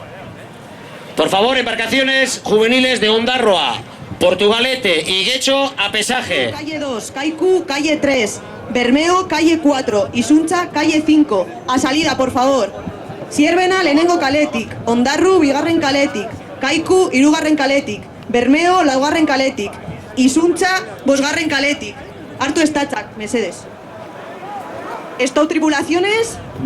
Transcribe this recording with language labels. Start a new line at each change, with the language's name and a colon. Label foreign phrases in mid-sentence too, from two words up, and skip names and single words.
Spanish: Por favor, embarcaciones juveniles de Ondarroa, Portugalete y Getxo a pesaje. Calle 2, Kaiku, calle 3, Bermeo, calle 4, Izuntza, calle 5. A salida, por favor.
Basque: Zierbena, lehenengo kaletik, Ondarru, bigarren kaletik, Kaiku, hirugarren kaletik, Bermeo, laugarren kaletik, Izuntza, bosgarren kaletik. Hartu estatzak, mesedes.
Spanish: Stop tripulaciones.